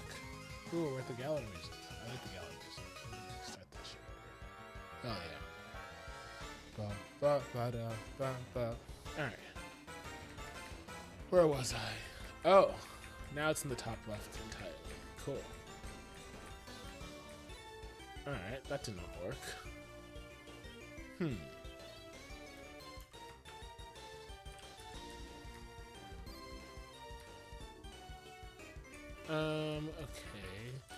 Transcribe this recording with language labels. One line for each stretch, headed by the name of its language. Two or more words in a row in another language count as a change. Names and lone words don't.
English: Ooh, we're at the gallery music. I like the gallery music. Start that shit over. Oh, yeah. Ba, ba, da, ba, ba. Alright. Where was I? Oh, now it's in the top left entirely. Cool. Alright, that did not work. Okay.